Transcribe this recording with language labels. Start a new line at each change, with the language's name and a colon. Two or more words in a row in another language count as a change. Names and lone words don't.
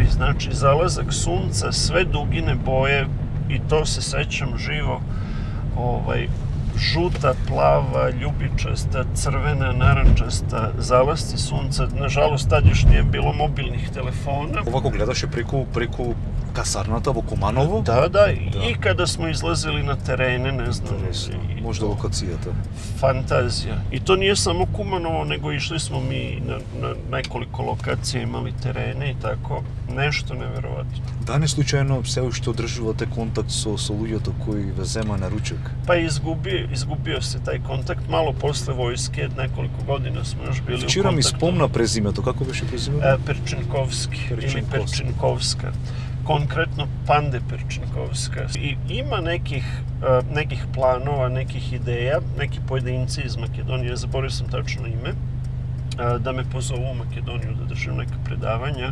Serbian: Znači, zalazak sunca, sve dugine boje, i to se sećam živo, žuta, plava, ljubičasta, crvena, narančasta, zalasci sunca. Nažalost, tad još nije bilo mobilnih telefona. Ovako gledaš je preko
Macedonian: касарната во Куманово?
Serbian: Da. I kada smo izlazili na terene, ne znam. Možda lokacijata. Fantazija. I to nije samo Kumanovo, nego išli smo mi na nekoliko lokacija, imali terene i tako. Nešto neverovatno.
Macedonian: Да не случајно се уште одржувате контакт со луѓето кои ве зема на ручек?
Serbian: Pa izgubio se taj kontakt. Malo posle vojske, nekoliko godina smo još bili u kontaktu.
Macedonian: Вчера ми спомна презимето. Како беше презимето?
Serbian: Perčinkovski ili Perčinkovska. Konkretno Pande Perčinkovska. I ima nekih planova, nekih ideja, neki pojedinci iz Makedonije, zaboravio sam tačno ime, da me pozovu u Makedoniju da držim neka predavanja.